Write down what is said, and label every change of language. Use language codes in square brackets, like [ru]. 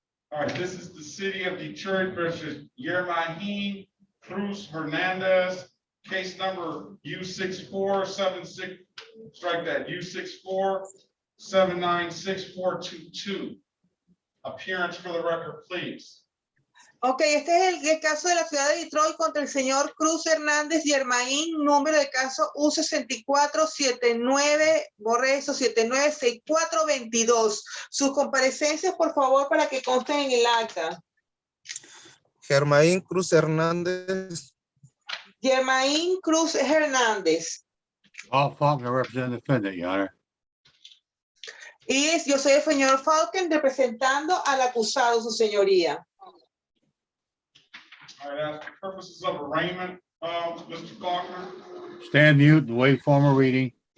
[en] All right, this is the city of Detroit versus Yermahin Cruz Hernandez. Case number U6476, strike that, U64796422. Appearance for the record, please. [es] Ok, este es el caso de la ciudad de Detroit contra el señor Cruz Hernández Yermaín, número de caso U6479, borré eso, 796422. Sus comparecencias, por favor, para que consten en el acta. Germain Cruz Hernández. Yermaín Cruz Hernández. [en] Paul Faulkner representing the defendant, Your Honor. [es] Y yo soy el señor Falken representando al acusado, su señoría. [en] All right, for purposes of arraignment, Mr. Faulkner. Stand mute and wait formal reading.